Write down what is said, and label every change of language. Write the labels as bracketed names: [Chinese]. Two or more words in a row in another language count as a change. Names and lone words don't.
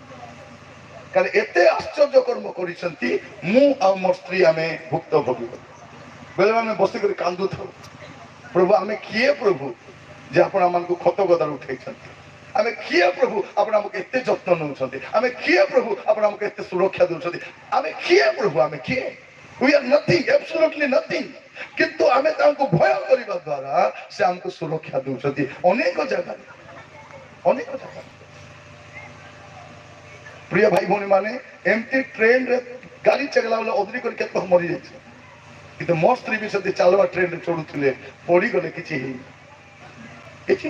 [Odia] କାରଣ ଏତେ ଆଶ୍ଚର୍ଯ୍ୟ କର୍ମ କରିଛନ୍ତି, ମୁଁ ଆଉ ମୋର ସ୍ତ୍ରୀ ଆମେ ଭୁକ୍ତଭୋଗୀ। ବେଳେ ଆମେ ବସିକରି କାନ୍ଦୁଥାଉ, ପ୍ରଭୁ ଆମେ କିଏ ପ୍ରଭୁ ଯେ ଆପଣ ଆମକୁ ଖତ ଗଦାରୁ ଉଠେଇଛନ୍ତି? ଆମେ କିଏ ପ୍ରଭୁ ଆପଣ ଆମକୁ ଏତେ ଯତ୍ନ ନେଉଛନ୍ତି? ଆମେ କିଏ ପ୍ରଭୁ ଆପଣ ଆମକୁ ଏତେ ସୁରକ୍ଷା ଦେଉଛନ୍ତି? ଆମେ କିଏ ପ୍ରଭୁ? ଆମେ କିଏ? [English] We are nothing, absolutely nothing. [Odia] କିନ୍ତୁ ଆମେ ତାଙ୍କୁ ଭୟ କରିବା ଦ୍ୱାରା ସେ ଆମକୁ ସୁରକ୍ଷା ଦେଉଛନ୍ତି ଅନେକ ଜାଗାରେ, ଅନେକ ଜାଗାରେ। ପ୍ରିୟ ଭାଇ ଭଉଣୀ ମାନେ, ଏମିତି ଟ୍ରେନରେ ଗାଡି ଚଗଲା ବେଳେ ଅଦରି କରି କେତେ ମରିଯାଇଛି। କିନ୍ତୁ ମୋ ସ୍ତ୍ରୀ ବି ସେମିତି ଚାଲବା ଟ୍ରେନରେ ଚଢୁଥିଲେ, ପଡିଗଲେ କିଛି ହେଇନି, କିଛି।